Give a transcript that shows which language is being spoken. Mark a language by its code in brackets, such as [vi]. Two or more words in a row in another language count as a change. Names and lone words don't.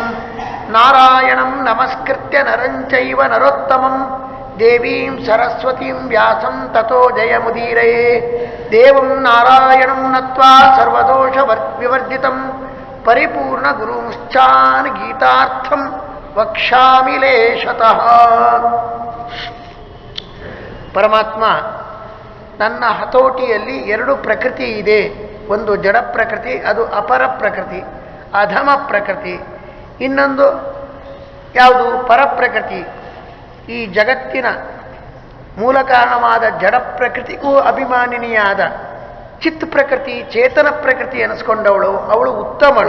[sa] नारायणं नमस्कृत्य नरं चैव नरोत्तमं देवीं सरस्वतीं व्यासं ततो जयमुदीरये। देवं नारायणं नत्वा सर्वदोषविवर्जितं परिपूर्णगुरुमुश्चान् गीतार्थं वक्ष्यामि लेशतಃ. [kn] ಪರಮಾತ್ಮ ನನ್ನ ಹತೋಟಿಯಲ್ಲಿ ಎರಡು ಪ್ರಕೃತಿ ಇದೆ. ಒಂದು ಜಡ ಪ್ರಕೃತಿ, ಅದು ಅಪರ ಪ್ರಕೃತಿ, ಅಧಮ ಪ್ರಕೃತಿ. ಇನ್ನೊಂದು ಯಾವುದು? ಪರಪ್ರಕೃತಿ. ಈ ಜಗತ್ತಿನ ಮೂಲ ಕಾರಣವಾದ ಜಡ ಪ್ರಕೃತಿಗೂ ಅಭಿಮಾನಿನಿಯಾದ ಚಿತ್ ಪ್ರಕೃತಿ, ಚೇತನ ಪ್ರಕೃತಿ ಎನಿಸ್ಕೊಂಡವಳು, ಅವಳು ಉತ್ತಮಳು.